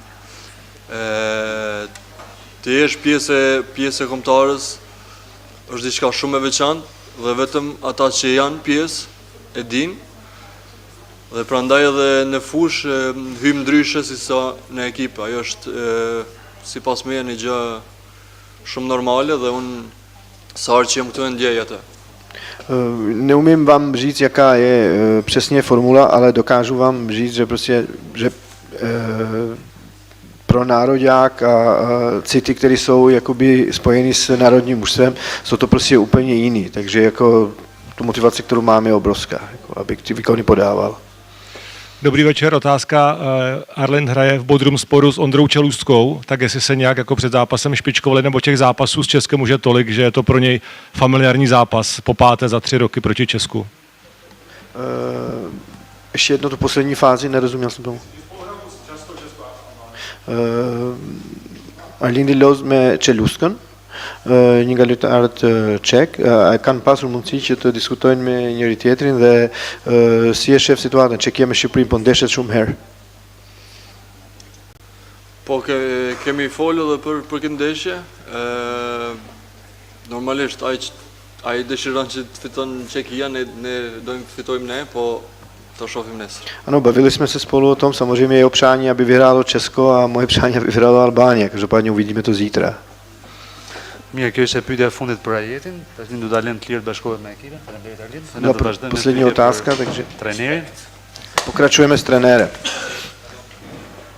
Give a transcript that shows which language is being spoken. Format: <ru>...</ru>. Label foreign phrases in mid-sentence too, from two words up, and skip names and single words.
<sq>Të jesh pjesë e kombëtarës është diçka shumë e veçantë dhe vetëm ata që janë pjesë e dinë. Dhe prandaj edhe në fushë hym ndryshe si sa në ekip. Ajo është sipas meje një gjë shumë normale dhe unë sa herë që jam këtu e ndjej atë.</sq> <cs>Neumím vám říct, jaká je přesně formula, ale dokážu vám říct, že prostě, že pro nároďák a city, které jsou jakoby spojeny s národním mužstvem, jsou to prostě úplně jiný. Takže jako tu motivaci, kterou mám, je obrovská, jako, abych ty výkony podával. Dobrý večer, otázka. Arlind hraje v Bodrumsporu s Ondrou Čelůstkou, tak jestli se nějak jako před zápasem špičkovali, nebo těch zápasů s Českem už je tolik, že je to pro něj familiární zápas po páté za 3 roky proti Česku. Ještě jedno tu poslední fázi, nerozuměl jsem tomu.</cs> <sq>Arlindi loz me Čelůstken, një nga lojtarët çek, kanë pasur mundësi që të diskutojnë me njëri tjetrin dhe si e shef situatën, Çekia me Shqipërinë po ndeshet shumë herë. Po kemi folur edhe për këtë ndeshje. Normalisht ai dëshiron që të fiton Çekia, ne dojmë fitojmë ne, po to shohim nesër.</sq> <cs>Ano, bavili jsme se spolu o tom, samozřejmě jeho přání, aby vyhrálo Česko a moje přání, aby vyhrálo Albania, každopádně uvidíme to zítra.</cs> <sq>Mirë, kjo është e pyetja e fundit për Ajetin. Tash do ta lënë të lirë të bashkohet me ekipin. Faleminderit Arlit. Ne do të vazhdojmë.</sq> <cs>Последняя otázka, takže</cs> <sq>trenerin.</sq> <cs>Pokračujeme s trenérem.</cs>